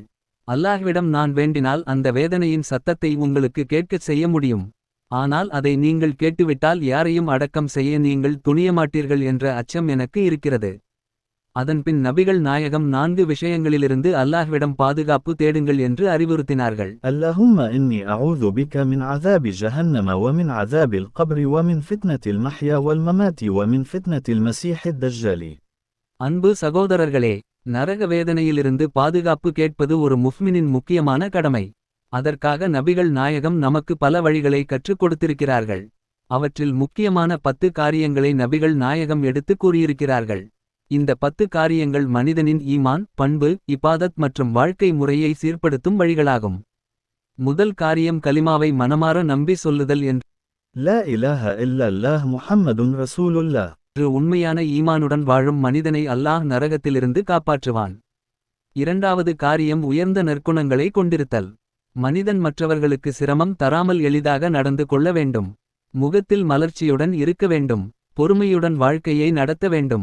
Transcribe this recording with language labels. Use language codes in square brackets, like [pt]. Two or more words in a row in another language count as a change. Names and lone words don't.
[ta] அல்லாஹ்விடம் நான் வேண்டினால் அந்த வேதனையின் சத்தத்தை உங்களுக்கு கேட்கச் செய்ய முடியும். ஆனால் அதை நீங்கள் கேட்டுவிட்டால் யாரையும் அடக்கம் செய்ய நீங்கள் துணியமாட்டீர்கள் என்ற அச்சம் எனக்கு இருக்கிறது. அதன்பின் நபிகள் நாயகம் 4 விஷயங்களிலிருந்து அல்லாஹ்விடம் பாதுகாப்பு தேடுங்கள் என்று அறிவுறுத்தினார்கள். [ar] اللهم إني أعوذ بك من عذاب جهنم ومن عذاب القبر ومن فتنة المحيا والممات ومن فتنة المسيح الدجال. [ta] அன்பு சகோதரர்களே, நரக வேதனையிலிருந்து பாதுகாப்பு கேட்பது ஒரு முஃமினின் முக்கியமான கடமை. அதற்காக நபிகள் நாயகம் நமக்கு பல வழிகளை கற்றுக் கொடுத்திருக்கிறார்கள். அவற்றில் முக்கியமான 10 காரியங்களை நபிகள் நாயகம் எடுத்து கூறியிருக்கிறார்கள். இந்த 10 காரியங்கள் மனிதனின் ஈமான், பண்பு, இபாதத் மற்றும் வாழ்க்கை முறையை சீர்படுத்தும் வழிகளாகும். முதல் காரியம் கலிமாவை மனமார நம்பி சொல்லுதல் என்று [ar] لا إله إلا الله محمد رسول الله. [ta] உண்மையான ஈமானுடன் வாழும் மனிதனை அல்லாஹ் நரகத்திலிருந்து காப்பாற்றுவான். இரண்டாவது காரியம் உயர்ந்த நற்குணங்களை கொண்டிருத்தல். மனிதன் மற்றவர்களுக்கு சிரமம் தராமல் எளிதாக நடந்து கொள்ள வேண்டும். முகத்தில் மலர்ச்சியுடன் இருக்க வேண்டும். பொறுமையுடன் வாழ்க்கையை நடத்த வேண்டும்.